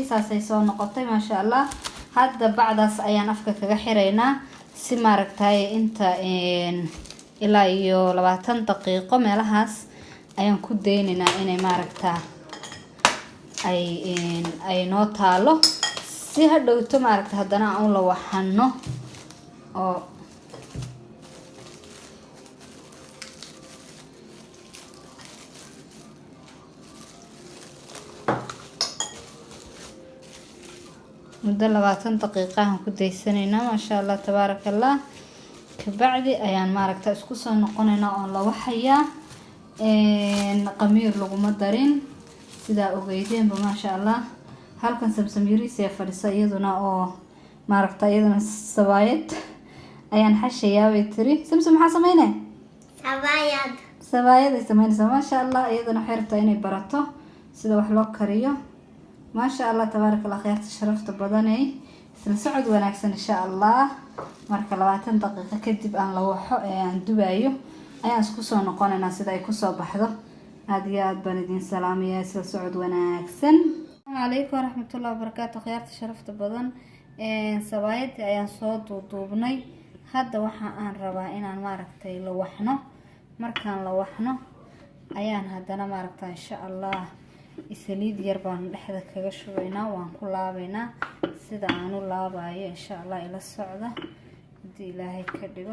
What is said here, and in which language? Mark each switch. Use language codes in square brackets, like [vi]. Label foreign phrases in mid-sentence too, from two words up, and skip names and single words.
[so] saasay soo noqotay [ar] ما شاء الله [so] hadda bacdaas ayaan afka kaga xireynaa si maaragtay inta ilaa iyo 20 daqiiqo meelahaas ayaan ku deynaynaa inay maaragtaa ay noo taalo si hadhowto maaragta haddana aan la waxano oo muddo 20 daqiiqo aan ku deysanaynaa [ar] ما شاء الله تبارك الله [so] kabacdi ayaan maaragta isku soo noqonaynaa oo la waxayaa qamiir laguma darin sida ogeydeen [ar] ما شاء الله [so] halkan samsamiris ee fadhisa iyaduna oo maaragta iyaduna sabaayad ayaan xashayaa way tiri samsam maxaa sameynay sabaayad ay sameynaysaa [ar] ما شاء الله [so] iyaduna xirta inay barato sida wax loo kariyo [ar] ما شاء الله تبارك الله [so] خيرت sharafta badanay isla socod wanaagsan [ar] إن شاء الله [so] marka 20 daqiiqo kadib aan la waxo aan dubayo ayaan isku soo noqonaynaa sida ay ku soo baxdo aad iyo aad baan idin salaamayaa isla socod wanaagsan [ar] السلام عليكم ورحمة الله وبركاته [so] khayraad sharafta badan sabaayadii ayaan soo duubnay hadda waxa aan rabaa inaan maaragtay la waxno markaan la waxno ayaan haddana maaragtay [ar] إن شاء الله [so] saliid yar baan dhexda kaga shubaynaa, waan ku laabaynaa sida aan u laabayo [ar] إن شاء الله [so] ila socda hadii Ilaahay ka dhigo.